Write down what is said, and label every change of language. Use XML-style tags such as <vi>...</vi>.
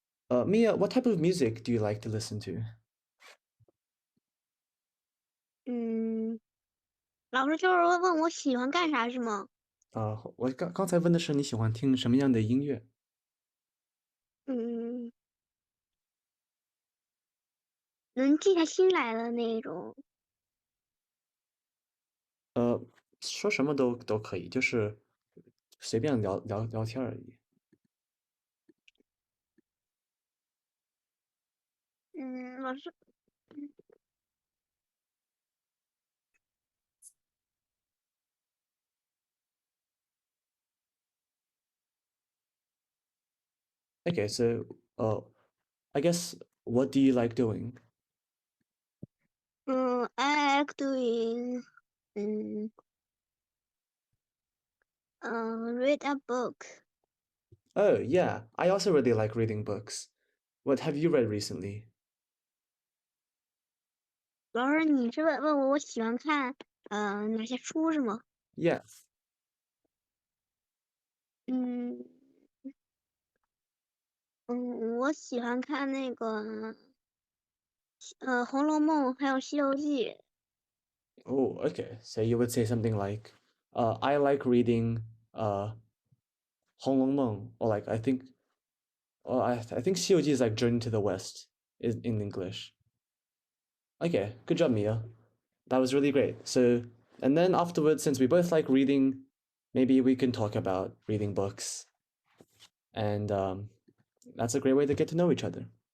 <en>Mia, what type of music do you like to listen to?</en> <zh>嗯，老师就是问我喜欢干啥是吗？我刚才问的是你喜欢听什么样的音乐？嗯，能静下心来的那种。说什么都可以，就是随便聊天而已。老师，</zh> <en>Okay, so, I guess what do you like doing? I like doing, 嗯read a book. Oh, yeah, I also really like reading books. What have you read recently?</en> <zh>老师，你是问我喜欢看哪些书是吗？</zh> <en>Yeah.</en> <zh>嗯我喜欢看那个《红楼梦》还有《西游记》。</zh> <en>Oh, okay. So you would say something like, I like reading Hong Long Meng, or like I think 西游记 is like Journey to the West in English. Okay, good job, Mia. That was really great. So, and then afterwards, since we both like reading, maybe we can talk about reading books, and that's a great way to get to know each other.</en>